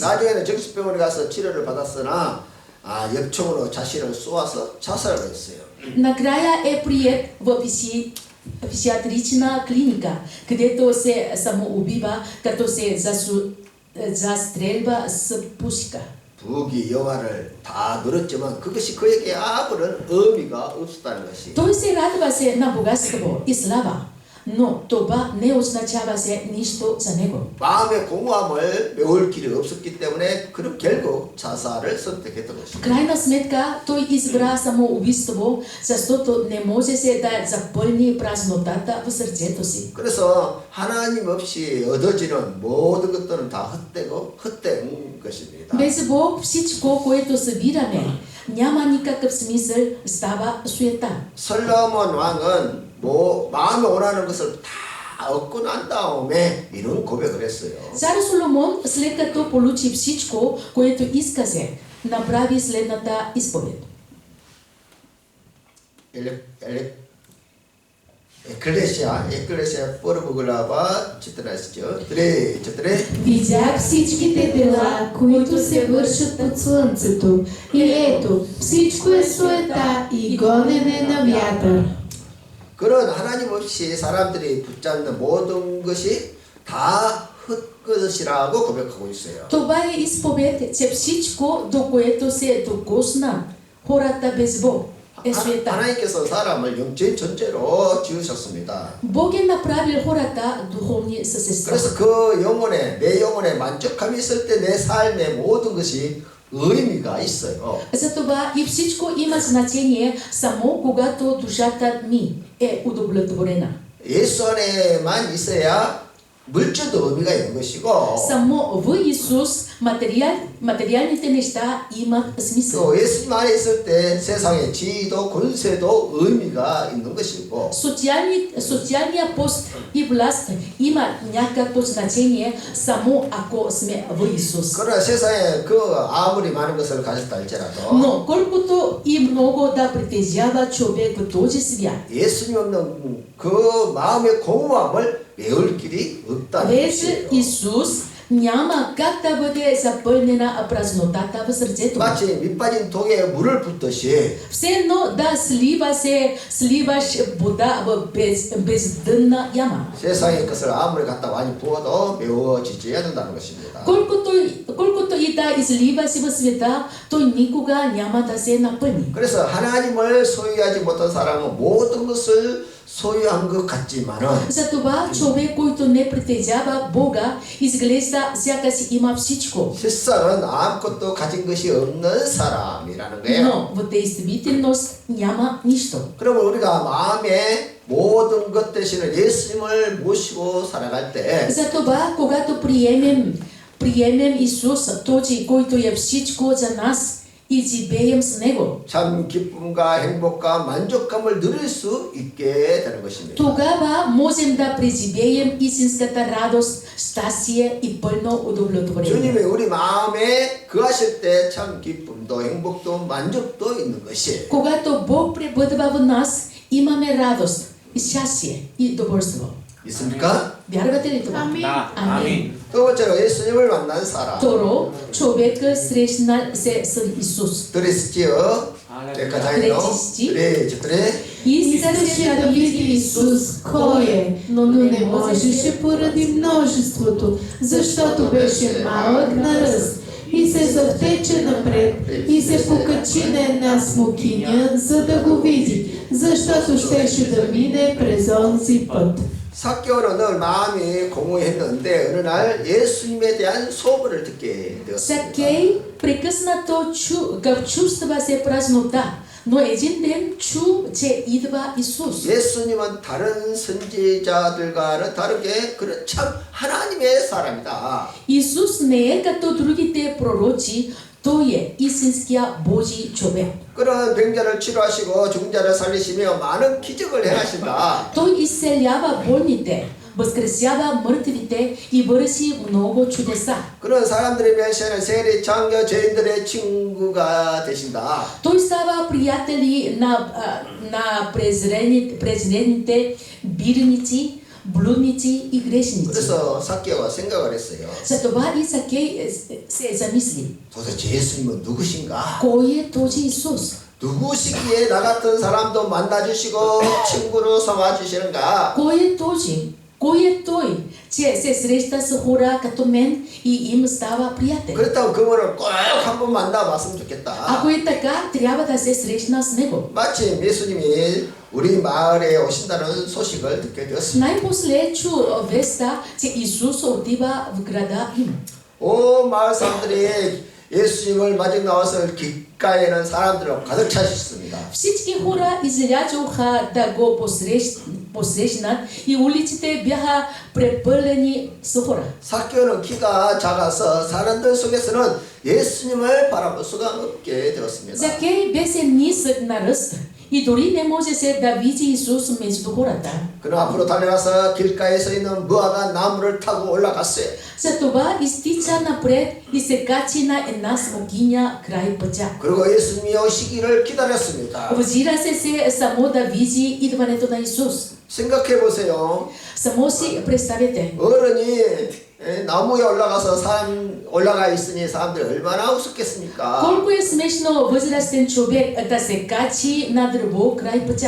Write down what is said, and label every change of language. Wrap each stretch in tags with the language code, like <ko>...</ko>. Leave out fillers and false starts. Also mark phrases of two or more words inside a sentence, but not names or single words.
<ko>나중에는 정신병원에 가서 치료를 받았으나 엽총으로 자신을 쏘아서 자살을 했어요.</ko> <bg>Накрая е приет в психиатрична клиника, където се самоубива, като се застрелва с пушка.</bg> <ko>부귀 영화를 다 누렸지만 그것이 그에게 아무런 의미가 없었다는 것이.</ko> <bg>Той се радваше на богатство и слава, но това не означаваше нищо за него.</bg> <ko>마음의 공허함을 메울 길이 없었기 때문에 그는 결국 자살을 선택했던</ko> <bg>В</bg> <ko>것입니다.</ko> <bg>крайна сметка той избра самоубийство, защото не можеше да запълни празнотата в сърцето си.</bg> <ko>그래서 하나님 없이 얻어지는 모든 것들은 다 헛되고 헛된 것입니다.</ko> <bg>Без Бог всичко, което събираме, няма никакъв смисъл, става суета.</bg> <ko>솔로몬 왕은 마음에 원하는 것을 다 얻고 난 다음에 이런 고백을 했어요.</ko> <bg>Цар Соломон, след като получи всичко, което искаше, направи следната изповед. 에클레시아 първа глава 14 4. Видях всичките дела, които се вършат под слънцето, и ето, всичко е суета и гонене на вятър.</bg> <ko>그런 하나님 없이 사람들이 붙잡는 모든 것이 다 헛것이라고 고백하고 있어요.</ko> <bg>Това е изповед, че всичко, до което се докосна хората без Бог, е суета.</bg> <ko>하나님께서 사람을 영적인 존재로 지으셨습니다.</ko> <bg>Бог е направил хората духовни същества.</bg> <ko>그래서 그 내 영혼에 만족함이 있을 때 내 삶의 모든 것이 의미가 있어요.</ko> <bg>Затова и всичко има значение само когато душата ми е удовлетворена.</bg> <ko>예수 안에만 있어야 물질도 의미가 있는 것이고</ko> <bg>Само в Исус материалните неща имат смисъл.</bg> <ko>또 예수님 안에 있을 때 세상의 지위도 권세도 의미가 있는 것이고</ko> <bg>Социалният пост и власт има някакво значение само ако сме в Исус.</bg> <ko>그러나 세상에 그 아무리 많은 것을 가졌다 할지라도</ko> <bg>Но колкото и много да притежава човек в този свят,</bg> <ko>예수님 없는 그 마음의 공허함을 메울 길이 없다는</ko> <bg>без</bg> <ko>것이에요.</ko> <bg>Исус няма как да бъде запълнена празнотата в сърцето.</bg> <ko>마치 밑빠진 독에 물을 붓듯이</ko> <bg>Все едно да сливаш вода в бездънна яма.</bg> <ko>세상의 것을 아무리 갖다 많이 부어도 메워지지 않는다는 것입니다.</ko> <bg>Колкото и да изливаш в света, той никога няма да се напълни.</bg> <ko>그래서 하나님을 소유하지 못한 사람은 모든 것을 소유한 것 같지만은</ko> <bg>Затова човек, който не притежава Бога, изглежда сякаш има всичко.</bg> <ko>실상은 아무것도 가진 것이 없는 사람이라는 거예요.</ko> <bg>Но в действителност няма нищо.</bg> <ko>그러면 우리가 마음에 모든 것 대신에 예수님을 모시고 살아갈 때</ko> <bg>Затова, когато приемем Исус, този, който е всичко за нас, и живеем с Него,</bg> <ko>참 기쁨과 행복과 만족감을 누릴 수 있게 되는 것입니다.</ko> <bg>тогава можем да преживеем истинската радост, щастие и пълно удовлетворение.</bg> <ko>주님이 우리 마음에 거하실 때 참 기쁨도 행복도 만족도 있는 것이에요.</ko> <bg>Когато Бог пребъдва в нас, имаме радост, и щастие и доволство.</bg> <ko>있습니까?</ko> <bg>Вярвате ли това? Амин. Амин.</bg> <ko>두 번째로 예수님을 만난 사람.</ko> <bg>Второ, човека срещнал се с Исус.</bg> <ko>들으시지요? 백과장이요? 네,</ko> <bg>Искаше да види Исус, кой е, но не можеше поради множеството, защото беше малък на ръст. и се завтече напред и се покачи на една смокиня, за да го види, защото щеше да мине през онзи път.</bg> <ko>삭개오는 늘 마음이 공허했는데 어느 날 예수님에 대한 소문을 듣게 되었습니다.</ko> <bg>Закей прекъснато чувства се празнота, но един ден чу, че идва Исус.</bg> <ko>예수님은 다른 선지자들과는 다르게 그는 참 하나님의 사람이다.</ko> <bg>Исус не е като другите пророци, той е истинския Божий човек.</bg> <ko>그런 병자를 치료하시고 죽은 자를 살리시며 많은 기적을 행하신다.</ko> <bg>Той изцелява болните, възкресява мъртвите и върши много чудеса.</bg> <ko>그런 사람들의 메시아는 세리 창녀 죄인들의 친구가 되신다.</ko> <bg>Той става приятели на презрените бирници, блудници и грешници.</bg> <ko>그래서 삭개오가 생각을 했어요.</ko> <bg>Затова и Закей се замисли.</bg> <ko>도대체 예수님은 누구신가?</ko> <bg>Кой е този Исус?</bg> <ko>누구시기에 나 같은 사람도 만나주시고 친구로 삼아주시는가?</ko> <bg>Кой е този? Кой е той, че се среща с хора като мен и им става приятел?</bg> <ko>그렇다고 그분을 꼭 한번 만나봤으면 좋겠다.</ko> <bg>Ако е така, трябва да се срещна с него.</bg> <ko>마침 예수님이 우리 마을에 오신다는 소식을 듣게 되었습니다.</ko> <bg>Най-после чу веста, че Исус отива в града им.</bg> <ko>온 마을 사람들이 예수님을 맞이 나와서 귓가에는 사람들로 가득 차셨습니다.</ko> <bg>Всички хора излязоха да го посрещнат и улиците бяха препълнени с хора.</bg> <ko>삭개오는 키가 작아서 사람들 속에서는 예수님을 바라볼 수가 없게 되었습니다.</ko> <bg>Закей беше нисък на ръст и дори не можеше да види Исус между хората.</bg> <ko>그는 앞으로 달려가서 길가에 서 있는 무화과 나무를 타고 올라갔어요.</ko> <bg>Затова изтича напред и се качи на една смокиня край пътя.</bg> <ko>그리고 예수님이 오시기를 기다렸습니다.</ko> <bg>Взира се само да види идването на Исус.</bg> <ko>생각해 보세요.</ko> <bg>Само си представете.</bg> <ko>어른이 나무에 올라가서 사람 올라가 있으니 사람들이 얼마나 웃었겠습니까?</ko> <bg>Колко е смешно възрастен човек да се качи на дърво край пътя.</bg>